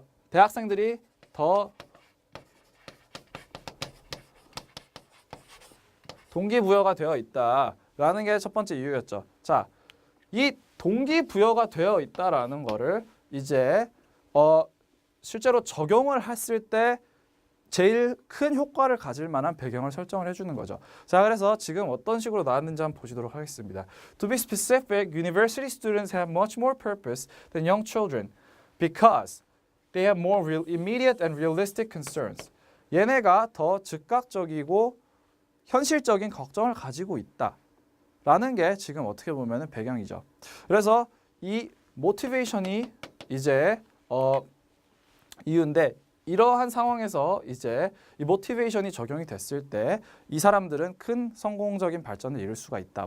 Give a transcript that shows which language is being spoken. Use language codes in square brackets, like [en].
[ko] 대학생들이 더 동기부여가 되어 있다라는 게 첫 번째 이유였죠. 자, 이 동기부여가 되어 있다라는 거를 이제 실제로 적용을 했을 때 제일 큰 효과를 가질 만한 배경을 설정을 해주는 거죠. 자, 그래서 지금 어떤 식으로 나왔는지 한번 보시도록 하겠습니다. [en] To be specific, university students have much more purpose than young children because they have more immediate and realistic concerns. [ko] 얘네가 더 즉각적이고 현실적인 걱정을 가지고 있다라는 게 지금 어떻게 보면 배경이죠. 그래서 이 모티베이션이 이제 이유인데 이러한 상황에서 이제 이 모티베이션이 적용이 됐을 때 이 사람들은 큰 성공적인 발전을 이룰 수가 있다.